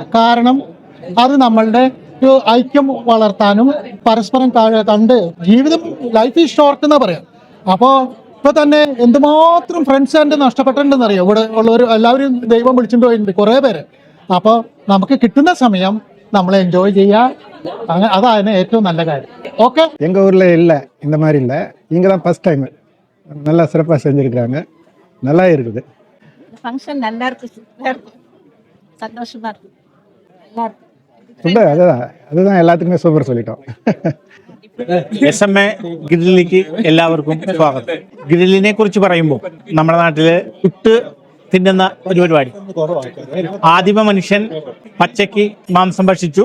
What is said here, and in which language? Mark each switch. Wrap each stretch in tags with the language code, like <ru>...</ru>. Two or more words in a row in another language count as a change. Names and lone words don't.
<ml>കാരണം അത് നമ്മളുടെ ഒരു ഐക്യം വളർത്താനും പരസ്പരം കണ്ട് ജീവിതം</ml> <en>life is short</en> <ml>എന്നാ പറയാം. അപ്പോൾ ഇപ്പൊ തന്നെ എന്തുമാത്രം ഫ്രണ്ട്സ് എൻ്റെ നഷ്ടപ്പെട്ടിട്ടുണ്ടെന്നറിയാം. ഇവിടെ ഉള്ളവർ എല്ലാവരും ദൈവം വിളിച്ചിട്ട് പോയിട്ടുണ്ട് കുറേ പേര്. അപ്പോൾ നമുക്ക് കിട്ടുന്ന സമയം നമ്മൾ എൻജോയ് ചെയ്യുക, അതാണ് ഏറ്റവും നല്ല കാര്യം.</ml> <ta>ஓகே, எங்கள் ஊரில் இல்லை, இந்த மாதிரி இல்லை. இங்கே தான்</ta> <en>first time</en> <ta>நல்லா சிறப்பாக செஞ்சுருக்குறாங்க. நல்லா இருக்குது. ஃபங்க்ஷன் நல்லா இருக்கு, சந்தோஷமா இருக்கு, நல்லா இருக்கு.</ta> <ml>ഫുഡ് അതുதான் എല്ലാത്തിനുമേ സൂപ്പർ சொல்லிட்டோம். SMA ഗ്രില്ലിലേക്ക് എല്ലാവർക്കും സ്വാഗതം. ഗ്രില്ലിനെ കുറിച്ച് പറയുമ്പോൾ നമ്മുടെ നാട്ടില് പുട്ട് തിന്നുന്ന ഒരു പരിപാടി. ആദിമ മനുഷ്യൻ പച്ചയ്ക്ക് മാംസം ഭക്ഷിച്ചു.</ml>